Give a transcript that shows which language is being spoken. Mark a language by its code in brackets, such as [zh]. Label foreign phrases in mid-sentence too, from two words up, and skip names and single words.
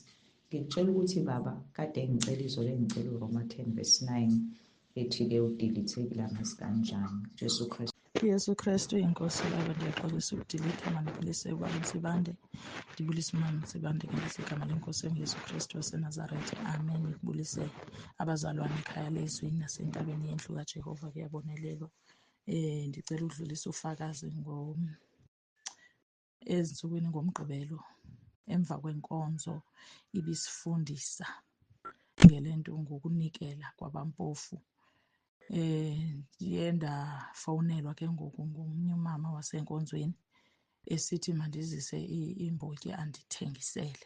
[zu] Ngikutshela ukuthi baba kade ngicela izolo engicela uRoma 10:9 ethi-ke udilithekile angazi kanjani. Jesu Kristu. Yesu Kristu inkosi. [xh] Baba ndiyaxolisa ukudilitha mandibulise ubaba uNsibande, ndibulise umama uNsibande ngelise igama lenkosi Yesu Kristu waseNazaretha. Amen. [zu] Ngibulise abazalwane ekhaya lezwi nasentabeni yendlu kaJehova kuyabonelelwa. [xh] Ndicela ukudlulisa ufakazi ezinsukwini ngomgqibelo emva kwenkonzo ibisifundisa ngelento ngokunikela kwabampofu. Ndiye ndafowunelwa ke ngoku ngomnye umama wasenkonzweni esithi mandizise imbotyi andithengisele.